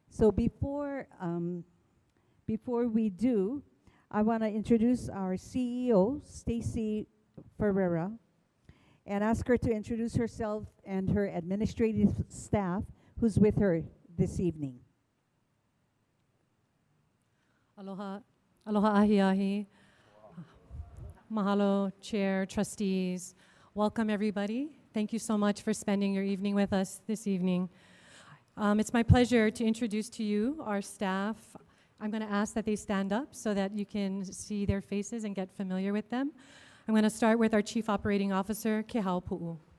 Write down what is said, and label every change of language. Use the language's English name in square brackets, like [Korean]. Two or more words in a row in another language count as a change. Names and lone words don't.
[English] So before Before we do, I want to introduce our CEO, Stacy Ferreira, and ask her to introduce herself and her administrative staff who's with her this evening. [Hawaiian] Aloha, aloha ahi ahi. [English] Mahalo, Chair, trustees. Welcome, everybody. Thank you so much for spending your evening with us this evening. It's my pleasure to introduce to you our staff. I'm going to ask that they stand up so that you can see their faces and get familiar with them. I'm going to start with our Chief Operating Officer, Kehau Pu'u.